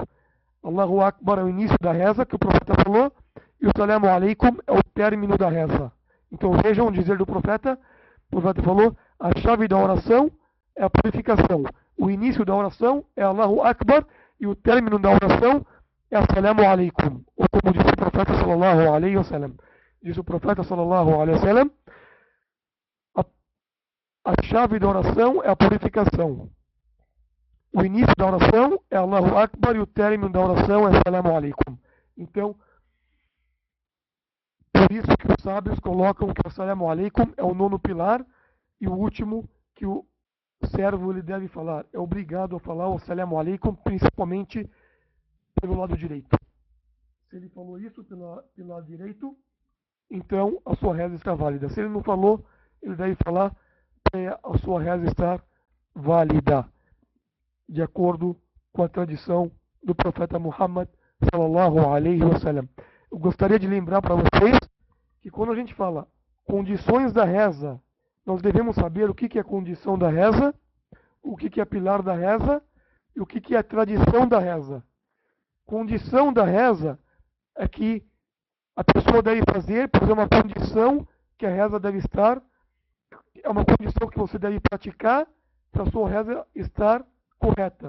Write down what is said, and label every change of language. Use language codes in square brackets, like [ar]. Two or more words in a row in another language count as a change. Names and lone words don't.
[ar] الله أكبر [pt] é o início da reza, que o profeta falou, e o [ar] السلام عليكم [pt] é o término da reza. Então vejam o dizer do profeta. O profeta falou, a chave da oração é a purificação. O início da oração é [ar] الله أكبر [pt] e o término da oração é [ar] السلام عليكم. [pt] Ou como disse o profeta [ar] صلى الله عليه وسلم. [pt] Disse o profeta [ar] صلى الله عليه وسلم, [pt] a chave da oração é a purificação. O início da oração é [ar] الله أكبر [pt] e o término da oração é [ar] السلام عليكم. [pt] Então, por isso que os sábios colocam que o [ar] السلام عليكم [pt] é o nono pilar e o último que o servo ele deve falar. É obrigado a falar o [ar] السلام عليكم, [pt] principalmente pelo lado direito. Se ele falou isso pelo lado direito, então a sua reza está válida. Se ele não falou, ele deve falar para a sua reza estar válida, de acordo com a tradição do profeta Muhammad [ar] صلى الله عليه وسلم. [pt] Eu gostaria de lembrar para vocês que quando a gente fala condições da reza, nós devemos saber o que é condição da reza, o que é pilar da reza e o que é tradição da reza. Condição da reza é que a pessoa deve fazer, por exemplo, uma condição que a reza deve estar, é uma condição que você deve praticar para a sua reza estar correta.